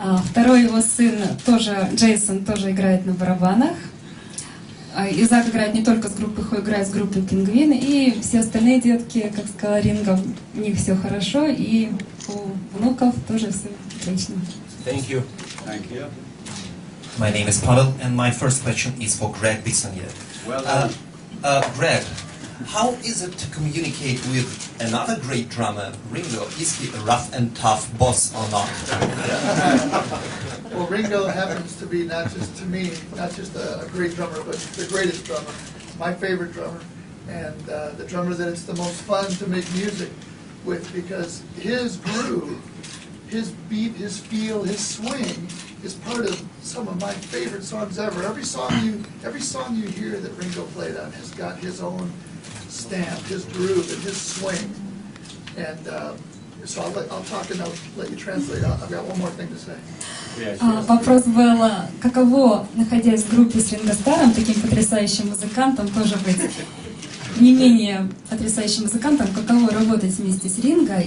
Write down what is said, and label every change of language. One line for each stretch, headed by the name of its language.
Russian: Второй его сын, тоже Джейсон, тоже играет на барабанах. И Зак играет не только с группой Who, играет с группой Пингвин. И все остальные детки, как сказала Ринго, у них все хорошо. И у внуков тоже все отлично.
English: Thank you. Thank you. My name is Pavel, and my first question is for Greg Bissonnier. Well done. Greg, how is it to communicate with another great drummer, Ringo? Is he a rough and tough boss or not? Well, Ringo happens to be not just to me, not just a great drummer, but the greatest drummer, my favorite drummer, and the drummer that it's the most fun to make music with, because his groove, his beat, his feel, his swing is part of some of my favorite songs ever. Every song you hear that Ringo played on has got his own stamp, his groove, and his swing. And so I'll talk and I'll let you translate. I've got one more thing to say.
Russian: Вопрос был, каково, находясь в группе с Ринго Старром, таким потрясающим музыкантом, тоже быть не менее потрясающим музыкантом, каково работать вместе с Ринго.